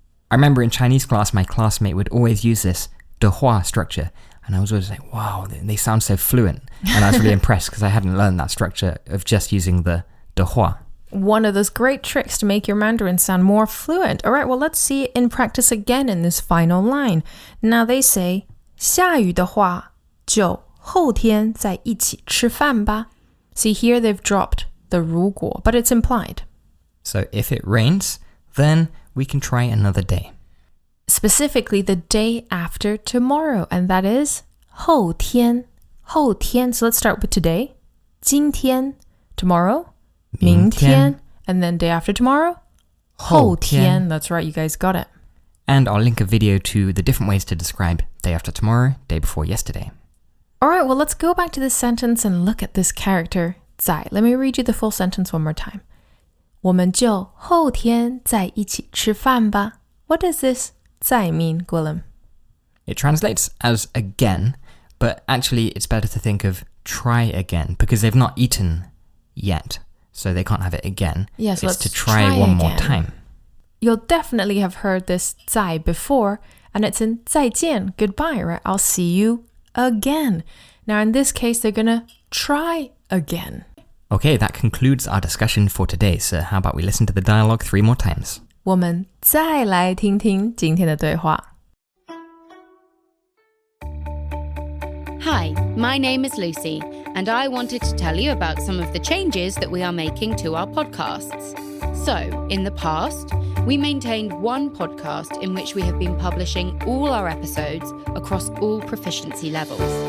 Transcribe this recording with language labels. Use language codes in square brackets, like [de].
[en] I remember in Chinese class, my classmate would always use this 的话 structure. And I was always like, wow, they sound so fluent. And I was really impressed because I hadn't learned that structure of just using the 的话. One of those great tricks to make your Mandarin sound more fluent. All right, well, let's see it in practice again in this final line. Now they say, [zh] 下雨的话就后天再一起吃饭吧. [en] See, here they've dropped the 如果, but it's implied. So if it rains, then we can try another day. Specifically the day after tomorrow, and that is 后天. [zh] 后天. [en] So let's start with today. [zh] 今天.Tomorrow. 明天. [en] And then day after tomorrow. [zh] 后天. [en] That's right, you guys got it. And I'll link a video to the different ways to describe day after tomorrow, day before yesterday. All right, well, let's go back to this sentence and look at this character 在. Let me read you the full sentence one more time. [zh] 我们就后天再一起吃饭吧. [en] What does this 再 mean, Gwilym? It translates as again, but actually it's better to think of try again because they've not eaten yet, so they can't have it again. Yes, it's let's to try one more again. time. You'll definitely have heard this 在 before, and it's in 再见, goodbye, right? I'll see you again. Now in this case, they're gonna try again. Okay, that concludes our discussion for today, so how about we listen to the dialogue 3 more times? [zh] 我们再来听听今天的对话. [en] Hi, my name is Lucy, and I wanted to tell you about some of the changes that we are making to our podcasts. So, in the past, we maintained one podcast in which we have been publishing all our episodes across all proficiency levels.